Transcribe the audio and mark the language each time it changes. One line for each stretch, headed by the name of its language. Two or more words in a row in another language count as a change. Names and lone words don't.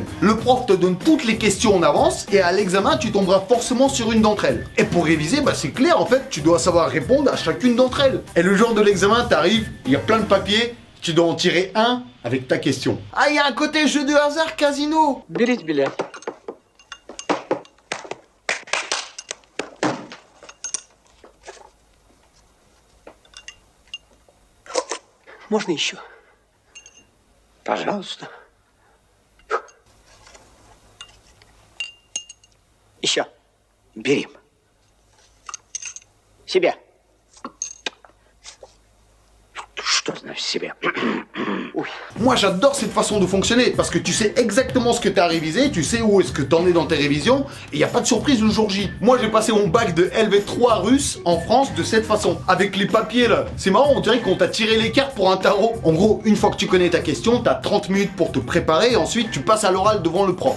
French: Le prof te donne toutes les questions en avance et à l'examen tu tomberas forcément sur une d'entre elles. Et pour réviser, bah c'est clair en fait, tu dois savoir répondre à chacune d'entre elles. Et le jour de l'examen, t'arrives, il y a plein de papiers, tu dois en tirer un avec ta question. Ah, il y a un côté jeu de hasard casino.
Russian: Берите билет. Можно еще? Пожалуйста. Еще. Бери. Себе. Что значит? Себе. Ой.
French: Moi j'adore cette façon de fonctionner parce que tu sais exactement ce que tu as révisé, tu sais où est-ce que t'en es dans tes révisions et il n'y a pas de surprise le jour J. Moi j'ai passé mon bac de LV3 russe en France de cette façon, avec les papiers là. C'est marrant, on dirait qu'on t'a tiré les cartes pour un tarot. En gros, une fois que tu connais ta question, t'as 30 minutes pour te préparer et ensuite tu passes à l'oral devant le prof.